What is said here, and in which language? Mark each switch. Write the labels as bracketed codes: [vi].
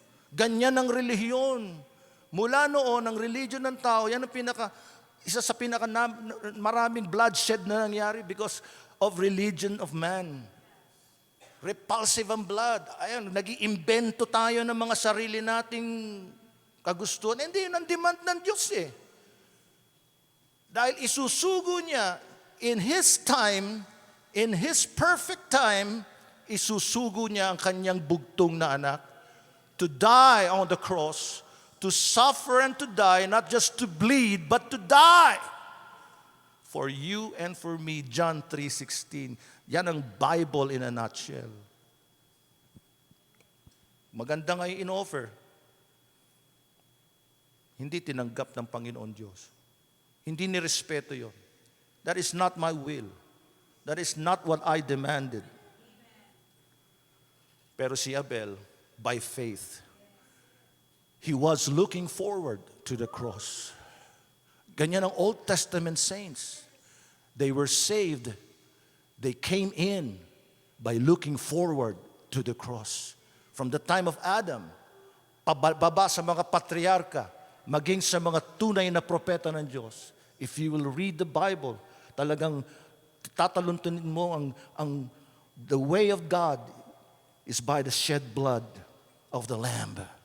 [tl] Ganyan ang relihiyon. Mula noon, ang religion ng tao, yan ang isa sa maraming bloodshed na nangyari [en] because of religion of man. [tl] Repulsive ang blood. Ayan, nag-iimbento tayo ng mga sarili nating kagustuhan. Hindi, yun ang demand ng Diyos eh. Dahil isusugo niya, [en] in His time, in His perfect time, [tl] isusugo niya ang kanyang bugtong na anak [en] to die on the cross, to suffer and to die, not just to bleed, but to die. For you and for me, John 3:16. [tl] Yan ang [en] Bible in a nutshell. [tl] Maganda nga yung in-offer. Hindi tinanggap ng Panginoon Diyos. Hindi nirespeto yon. [en] That is not my will. That is not what I demanded. [tl] Pero si [en] Abel, by faith, he was looking forward to the cross. [tl] Ganyan ang [en] Old Testament saints. They were saved. They came in by looking forward to the cross. From the time of Adam, [tl] pababa sa mga patriarka, maging sa mga tunay na propeta ng Diyos. [en] If you will read the Bible, [tl] talagang tataluntunin mo [en] the way of God is by the shed blood of the Lamb.